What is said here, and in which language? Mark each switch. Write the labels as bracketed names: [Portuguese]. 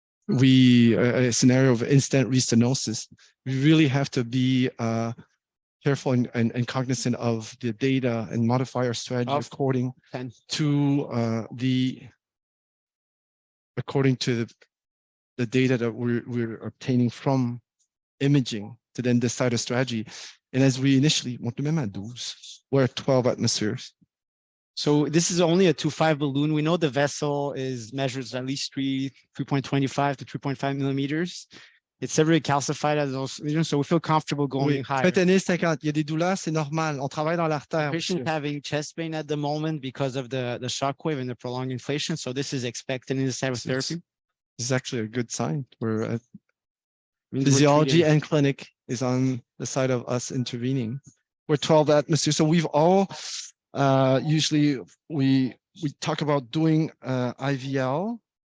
[English] a scenario of in-stent restenosis, we really have to be careful and cognizant of the data and modify our strategy according to the data that we're obtaining from imaging to then decide a strategy. And as we initially, we're at 12 atmospheres. So this is only a 2.5 balloon. We know the vessel measures at least 3.25 to 3.5 millimeters. It's severely calcified at those regions, so we feel comfortable going [French] Oui, [English] higher. fentanyl 50. [French] Il y a des douleurs, c'est normal. On travaille dans l'artère. [English] Patient having chest pain at the moment because of the shock wave and the prolonged inflation. So this is expected in this type of therapy. This is actually a good sign. We're Means we're physiology treating- and clinic is on the side of us intervening. We're 12 atmosphere. So we've all usually we talk about doing IVL.